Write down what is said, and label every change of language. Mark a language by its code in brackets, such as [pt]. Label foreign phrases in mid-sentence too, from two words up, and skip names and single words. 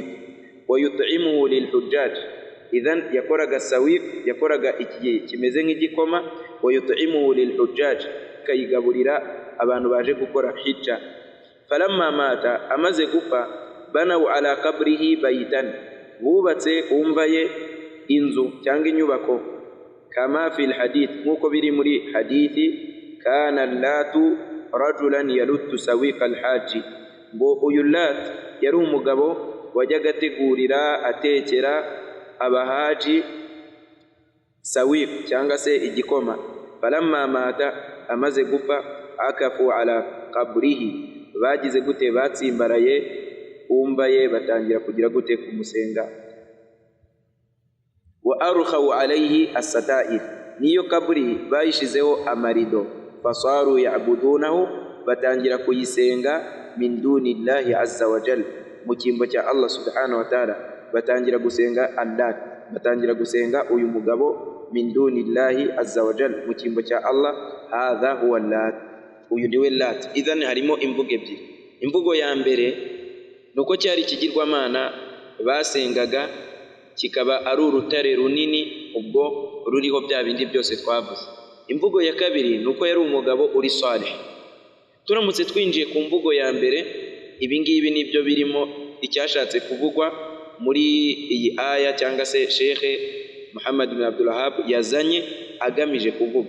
[ar] ويطعمه للحجاج, [rw] idhan yakoraga sawiq, yakoraga iki kimeze nk'igikoma. [ar] ويطعمه للحجاج, [rw] kayigaburira abantu baje gukora hijja. [ar] فلما مات, [rw] amaze gupfa, [ar] بنوا على قبره بيتا, [rw] bubatse umva ye inzu cyangwa inyubako. [ar] كما في الحديث, [rw] nkuko biri muri hadithi, [ar] كان اللات رجلا يلت سويق الحاج, [rw] ngo uyu Lat yari umugabo wajyaga ategurira, atekera abahaji sawiq cyangwa se igikoma. [ar] فلما مات, [rw] amaze gupfa, [ar] عكفوا على قبره, [rw] bagize gute, batsimbaraye kumva ye batangira kugira gute kumusenga. [ar] وأرخوا عليه الستائر, [rw] niyo kaburi bayishizeho amarido. [ar] فصاروا يعبدونه, [rw] batangira kuyisenga [ar] من دون الله عز وجل, [rw] mu kimbo cya [ar] الله سبحانه وتعالى, [rw] batangira gusenga Allah, batangira gusenga uyu mugabo [ar] من دون الله عز وجل, [rw] mu kimbo cya Allah. [ar] هذا هو اللات, [rw] uyu niwe Lat. Idhan harimo imvugo ebyiri. Imvugo ya mbere nuko cyari ikigirwamana basengaga, kikaba ari urutare runini ubwo ruriho bya bindi byose twavuze. Imvugo ya kabiri nuko yari umugabo uri salih. Turamutse twinjiye ku mvugo ya mbere, ibi ngibi nibyo birimo icyashatse kuvugwa muri iyi aya cyangwa se Sheikh Muhammad bin Abdul Wahhab yazanye agamije kuvuga.